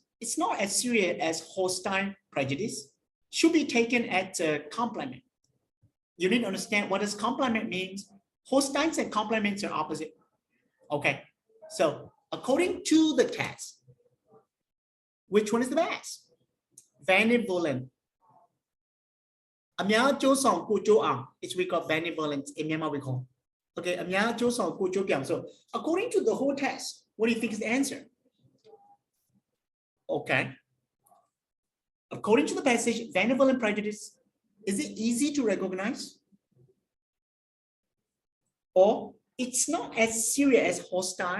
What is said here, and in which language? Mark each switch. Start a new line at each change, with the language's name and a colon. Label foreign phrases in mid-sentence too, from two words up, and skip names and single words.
English: It's not as serious as hostile prejudice. Should be taken as a compliment. You need to understand what does compliment means. Hostiles and compliments are opposite. Okay, so according to the test, which one is the best? Benevolent.
Burmese: အများကျိုးဆောင်ကိုကျိုးအောင်
English: it's we call benevolent in Myanmar we call. Okay,
Burmese: အများကျိုးဆောင်ကိုကျိုးပြောင်
English: so according to the whole test, what do you think is the answer? Okay, according to the passage, benevolent prejudice, is it easy to recognize? Or it's not as serious as hostile.